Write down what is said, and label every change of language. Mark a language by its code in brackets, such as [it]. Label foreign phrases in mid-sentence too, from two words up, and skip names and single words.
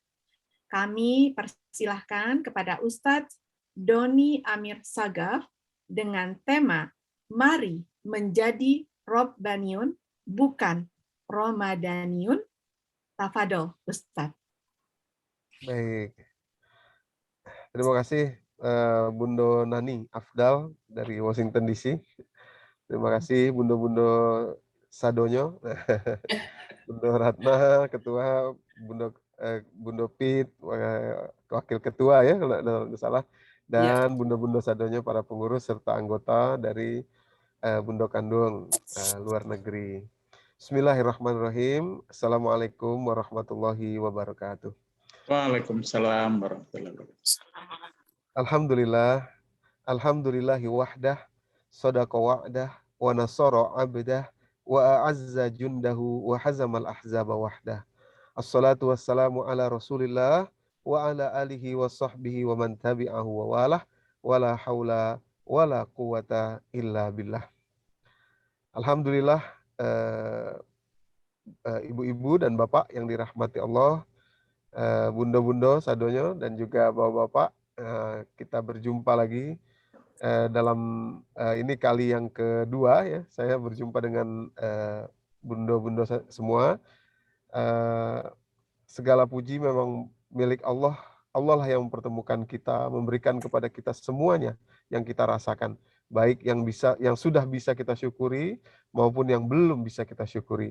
[id] Kami persilahkan kepada Ustadz Doni Amir Sagaf dengan tema Mari Menjadi Robbaniun Bukan Ramadaniun. [ar] تفضل، أستاذ. [id] Baik. Terima kasih Bundo Nani Afdal dari Washington DC. Terima kasih [min] Bundo-bundo Sadonyo. [id] Bundo Ratna, Ketua, Bundo Pit, Wakil Ketua ya kalau tidak salah. Dan [min] Bundo-bundo Sadonyo, [id] para pengurus serta anggota dari Bundo Kandung luar negeri. [ar] بسم الله الرحمن الرحيم. السلام عليكم ورحمة الله وبركاته. وعليكم السلام ورحمة الله وبركاته. Alhamdulillah. الحمد لله وحده. صدق وعده. ونصر عبده. وأعز جنده. وهزم الأحزاب وحده. الصلاة والسلام على رسول الله. وعلى آله وصحبه ومن تبعه ووالاه. ولا حول ولا قوة إلا بالله. [id] Alhamdulillah, ibu-ibu dan bapak yang dirahmati Allah, [min] bundo-bundo Sadonyo [id] dan juga bapak-bapak, kita berjumpa lagi dalam ini kali yang kedua ya, saya berjumpa dengan bundo-bundo semua. Segala puji memang milik Allah. Allah lah yang mempertemukan kita, memberikan kepada kita semuanya yang kita rasakan, baik yang sudah bisa kita syukuri maupun yang belum bisa kita syukuri.